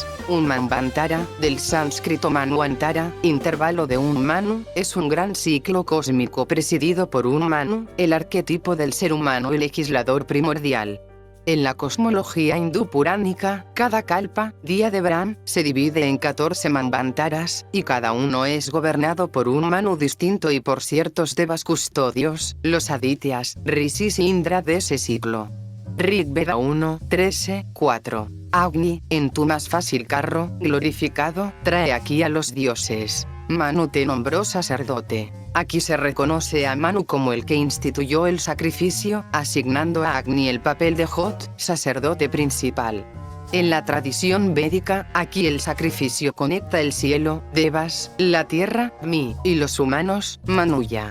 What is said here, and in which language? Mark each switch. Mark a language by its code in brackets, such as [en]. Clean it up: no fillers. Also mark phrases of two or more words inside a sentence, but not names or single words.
[es] Un Manvantara, del sánscrito Manvantara, intervalo de un Manu, es un gran ciclo cósmico presidido por un Manu, el arquetipo del ser humano y legislador primordial. En la cosmología hindú puránica, cada kalpa, día de Brahm, se divide en 14 manvantaras, y cada uno es gobernado por un Manu distinto y por ciertos devas custodios, los adityas, rishis y Indra de ese ciclo. Rig Veda 1, 13, 4. Agni, en tu más fácil carro, glorificado, trae aquí a los dioses. Manu te nombró sacerdote. Aquí se reconoce a Manu como el que instituyó el sacrificio, asignando a Agni el papel de Hot, sacerdote principal. En la tradición védica, aquí el sacrificio conecta el cielo, Devas, la tierra, Mi, y los humanos, Manuya.